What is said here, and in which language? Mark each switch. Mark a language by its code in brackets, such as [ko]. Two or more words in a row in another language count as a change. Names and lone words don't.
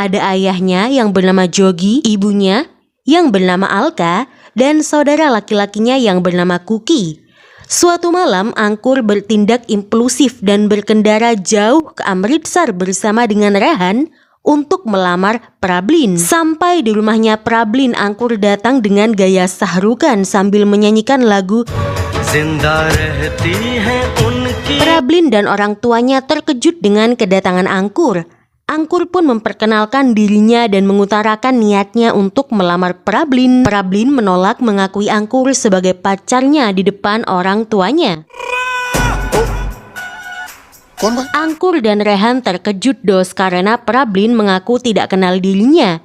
[id] Ada ayahnya yang bernama Jogi, ibunya yang bernama Alka, dan saudara laki-lakinya yang bernama Kuki. Suatu malam Angkur bertindak impulsif dan berkendara jauh ke Amritsar bersama dengan Rehan untuk melamar Prablin. Sampai di rumahnya Prablin, Angkur datang dengan gaya sahrukan sambil menyanyikan lagu [hi] जिंदा रहती है उनकी। [id] Prablin dan orang tuanya terkejut dengan kedatangan Angkur. Angkur pun memperkenalkan dirinya dan mengutarakan niatnya untuk melamar Prablin. Prablin menolak mengakui Angkur sebagai pacarnya di depan orang tuanya. Angkur dan Rehan terkejut, Dos, karena Prablin mengaku tidak kenal dirinya.